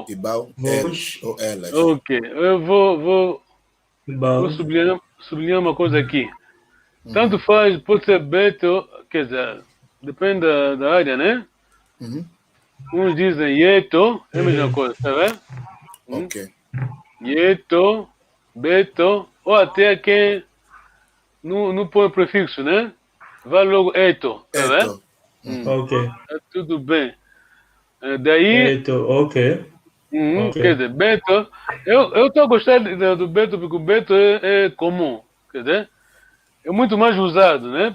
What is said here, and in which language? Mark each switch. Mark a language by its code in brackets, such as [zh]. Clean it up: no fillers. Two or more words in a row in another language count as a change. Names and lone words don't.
[pt] E Bao. Eles ou elas. Ok, eu vou sublinhar uma coisa aqui. Tanto faz, pode ser Beto, quer dizer, depende da área, né? Uns dizem Yeto, é a mesma coisa, tá vendo? Ok. Yeto, Beto, ou até quem não põe prefixo, né? Vai logo Eto, tá vendo? Ok. Tudo bem. Daí. Eto, ok. Quer dizer, Beto, eu estou a gostar do Beto porque o Beto é comum, quer dizer, é muito mais usado, né?